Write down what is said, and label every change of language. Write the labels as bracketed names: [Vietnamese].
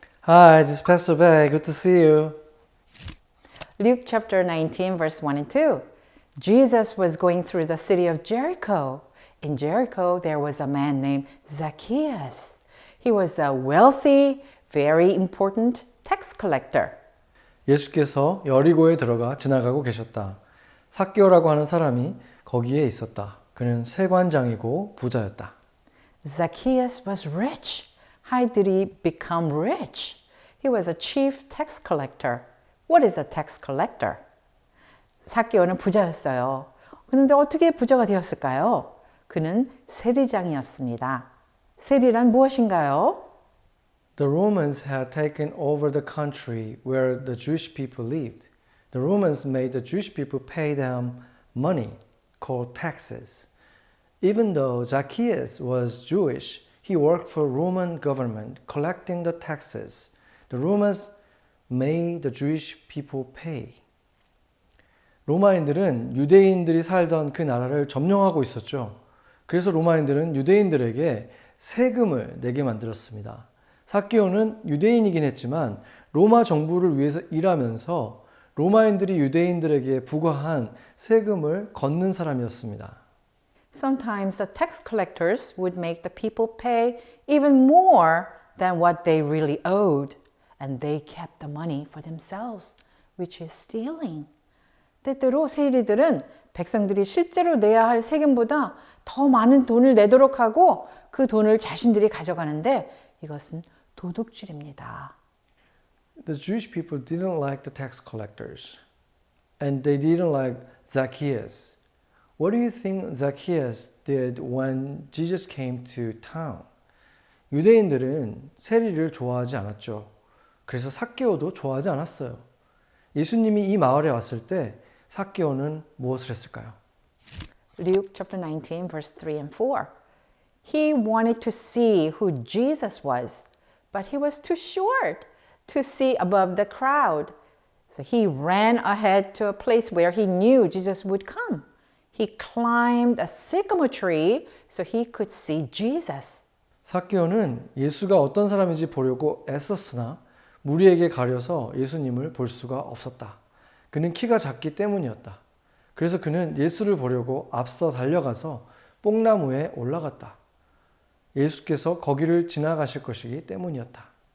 [English] Hi, this is Pastor Bay. Good to see you. Luke chapter 19 verse 1 and 2. Jesus was going through the city of Jericho. In Jericho there was a man named Zacchaeus. He was a wealthy, very important tax collector. [Korean] 예수께서 여리고에 들어가 지나가고 계셨다. 삭개오라고 하는 사람이 거기에 있었다. 그는 세관장이고 부자였다. [English] Zacchaeus was rich. How did he become rich? He was a chief tax collector. What is a tax collector? [Korean] 삭개오는 부자였어요. 그런데 어떻게 부자가 되었을까요? 그는 세리장이었습니다. 세리란 무엇인가요? [English] The Romans had taken over the country where the Jewish people lived. The Romans made the Jewish people pay them money called taxes. Even though Zacchaeus was Jewish, he worked for Roman government collecting the taxes. The Romans made the Jewish people pay. [Korean] 로마인들은 유대인들이 살던 그 나라를 점령하고 있었죠. 그래서 로마인들은 유대인들에게 세금을 내게 만들었습니다. 삭개오는 유대인이긴 했지만 로마 정부를 위해서 일하면서 로마인들이 유대인들에게 부과한 세금을 걷는 사람이었습니다. [English] Sometimes the tax collectors would make the people pay even more than what they really owed, and they kept the money for themselves, which is stealing. [Korean] 때때로 세리들은 백성들이 실제로 내야 할 세금보다 더 많은 돈을 내도록 하고 그 돈을 자신들이 가져가는데 이것은 도둑질입니다. [English] The Jewish people didn't like the tax collectors, and they didn't like Zacchaeus. What do you think Zacchaeus did when Jesus came to town? [Korean] 유대인들은 세리를 좋아하지 않았죠. 그래서 삭개오도 좋아하지 않았어요. 예수님이 이 마을에 왔을 때 삭개오는 무엇을 했을까요? [English] Luke chapter 19 verse 3 and 4. He wanted to see who Jesus was, but he was too short to see above the crowd. So he ran ahead to a place where he knew Jesus would come. He climbed a sycamore tree so he could see Jesus. [Korean] 삭개오는 예수가 어떤 사람인지 보려고 애썼으나 무리에게 가려서 예수님을 볼 수가 없었다. 그는 키가 작기 때문이었다. 그래서 그는 예수를 보려고 앞서 달려가서 뽕나무에 올라갔다. 예수께서 거기를 지나가실 것이기 때문이었다.